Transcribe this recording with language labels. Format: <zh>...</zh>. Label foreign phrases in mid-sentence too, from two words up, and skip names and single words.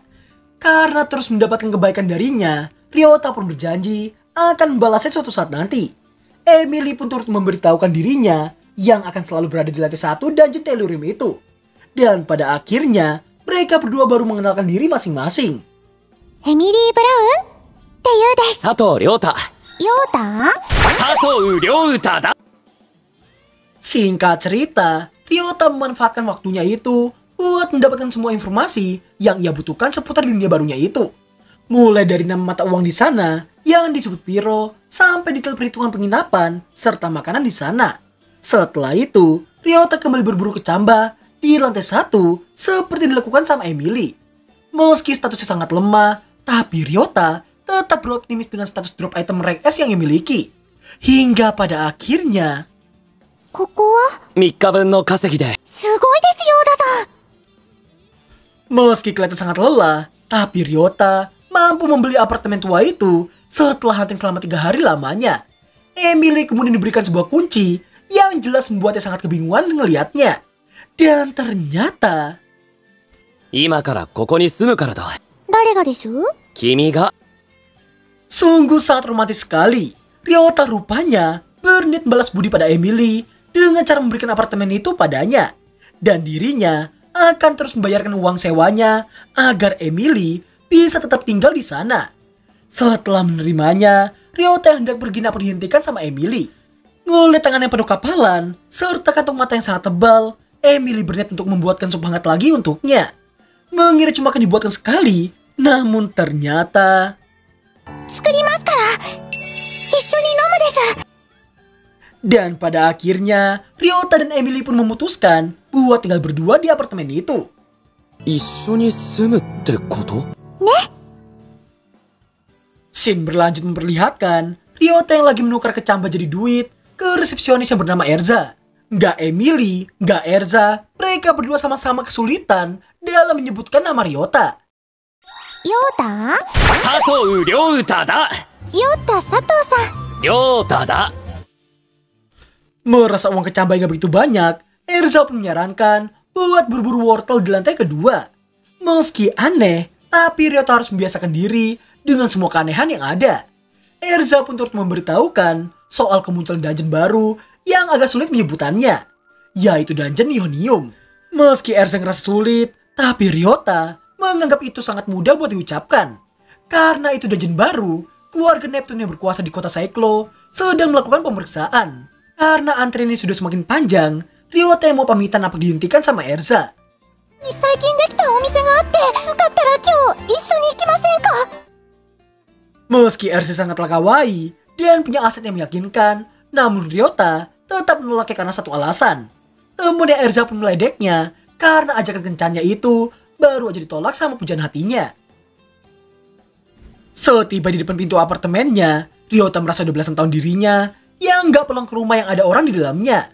<id>Karena terus mendapatkan kebaikan darinya, Ryota pun berjanji akan membalasnya suatu saat nanti. Emily pun turut memberitahukan dirinya yang akan selalu berada di lantai 1 dungeon Tellurium itu. Dan pada akhirnya, mereka berdua baru mengenalkan diri masing-masing.</id> <ja>エミリー・ブラウンって言うです。佐藤亮太。ヨータ？佐藤亮太だ。</ja> <id>Singkat cerita, Ryota memanfaatkan waktunya itu buat mendapatkan semua informasi yang ia butuhkan seputar dunia barunya itu. Mulai dari nama mata uang di sana yang disebut Piro, sampai detail perhitungan penginapan serta makanan di sana. Setelah itu, Ryota kembali berburu kecambah di lantai 1 seperti dilakukan sama Emily. Meski statusnya sangat lemah, tapi Ryota tetap beroptimis dengan status drop item rank S yang ia miliki. Hingga pada akhirnya,</id> <ja>ここは 3日分の稼ぎで。すごいですヨーダさん。</ja> <id>meski kelihatan sangat lelah, tapi Ryota mampu membeli apartemen tua itu setelah hunting selama 3 hari lamanya. Emily kemudian diberikan sebuah kunci yang jelas membuatnya sangat kebingungan ngelihatnya. Dan ternyata,</id> <ja>今からここに住むからだ。誰がです？君が。</ja> <id>sungguh sangat romantis sekali. Ryota rupanya berniat balas budi pada Emily dengan cara memberikan apartemen itu padanya. Dan dirinya akan terus membayarkan uang sewanya agar Emily bisa tetap tinggal di sana. Setelah menerimanya, Ryota yang hendak berginap dihentikan sama Emily. Ngeliat tangan yang penuh kapalan, serta kantung mata yang sangat tebal, Emily berniat untuk membuatkan sup hangat lagi untuknya. Mengira cuma akan dibuatkan sekali, namun ternyata...</id> <ja>作りますから一緒に飲むです。</ja> <id>Dan pada akhirnya, Ryota dan Emily pun memutuskan buat tinggal berdua di apartemen itu.</id> <ja>一緒に住むってこと？</ja> <id>Scene berlanjut memperlihatkan Ryota yang lagi menukar kecambah jadi duit ke resepsionis yang bernama Erza. Nggak Emily, nggak Erza, mereka berdua sama-sama kesulitan dalam menyebutkan nama Ryota.</id> <ja>ヨータ？佐藤亮太だ。ヨータ佐藤さん。亮太だ。</ja> <id>Merasa uang kecambah yang gak begitu banyak, Erza pun menyarankan buat berburu wortel di lantai kedua. Meski aneh, tapi Ryota harus membiasakan diri dengan semua keanehan yang ada. Erza pun turut memberitahukan soal kemunculan dungeon baru yang agak sulit menyebutannya, yaitu dungeon Ionium. Meski Erza ngerasa sulit, tapi Ryota menganggap itu sangat mudah buat diucapkan. Karena itu dungeon baru, keluarga Neptune yang berkuasa di kota Cyclo sedang melakukan pemeriksaan. Karena antrian ini sudah semakin panjang, Ryota yang mau pamitan apa dihentikan sama Erza.</id> <ja>最近できたお店があってよかったら今日一緒に行きませんか？</ja> <id>Meski Erza sangatlah kawaii, dan punya aset yang meyakinkan. Namun Ryota tetap menolaknya karena satu alasan. Temennya Erza pun meledeknya karena ajakan kencannya itu baru aja ditolak sama pujaan hatinya. Setiba di depan pintu apartemennya, Ryota merasa 12 tahun dirinya yang gak pulang ke rumah yang ada orang di dalamnya.</id>